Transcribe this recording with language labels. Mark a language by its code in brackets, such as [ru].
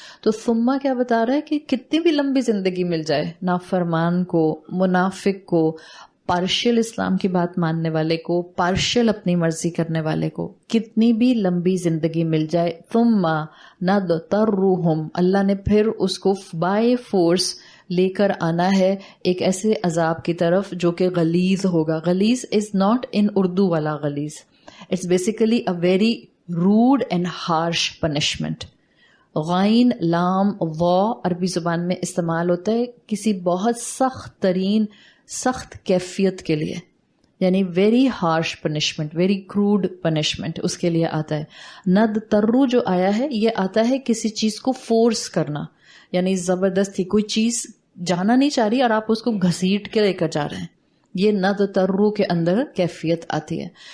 [ur] تو ثم کیا بتا رہا ہے کہ کتنی بھی لمبی زندگی مل جائے نافرمان کو، منافق کو، پارشل اسلام کی بات ماننے والے کو، پارشل اپنی مرضی کرنے والے کو، کتنی بھی لمبی زندگی مل جائے، [ar] ثم نضطرہم، [ur] اللہ نے پھر اس کو بائی فورس لے کر آنا ہے ایک ایسے عذاب کی طرف جو کہ غلیظ ہوگا. [en] غلیظ is not in Urdu والا غلیظ، it's basically a very rude and harsh punishment. [ur] غین لام وا عربی زبان میں استعمال ہوتا ہے کسی بہت سخت ترین سخت کیفیت کے لیے، یعنی [en] very harsh punishment, very crude punishment [ur] اس کے لیے آتا ہے. ند ترو جو آیا ہے یہ آتا ہے کسی چیز کو فورس کرنا، یعنی زبردستی کوئی چیز جانا نہیں چاہ رہی اور آپ اس کو گھسیٹ کے لے کر جا رہے ہیں، یہ ند ترو کے اندر کیفیت آتی ہے.